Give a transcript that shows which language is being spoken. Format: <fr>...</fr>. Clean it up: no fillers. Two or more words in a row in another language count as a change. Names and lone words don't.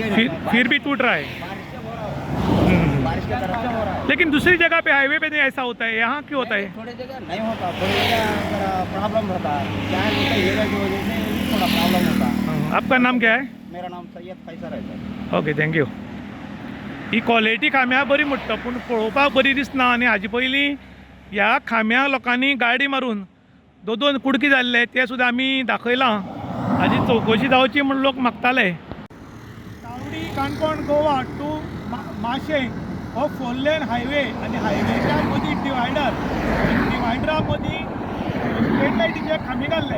<hi>फिर भी टूट रहा है. बारिश से हो रहा है. बारिश इसके तरफ से हो रहा है। लेकिन दूसरी जगह पे हाईवे पे नहीं ऐसा होता है, यहाँ क्यों होता है? थोड़ी जगह नहीं होता, थोड़ी जगह प्रॉब्लम होता है, यहाँ एरिया की वजह से थोड़ा प्रॉब्लम होता है। आपका नाम क्या है? मेरा नाम सय्यद फैसर है सर।</hi> <en>okay, thank you.</en> <kok>ही क्वॉलिटी खांब्यां बरी म्हणटा पूण पळोवपाक बरी दिसना. आनी हाजे पयलीं ह्या खांब्या लोकांनी गाडी मारून दोन कुडकी जाल्ले ते सुद्दां आमी दाखयलां. हाजी चवकशी जावची म्हूण लोक मागताले. तावडी काणकोण गोवा टू माशें हो 4</kok> <en>lane highway</en> <kok>आनी हायवेच्या मदीं डिवायडरा मदीं स्ट्रीट लायटीचे खांबे घाल्ले.</kok>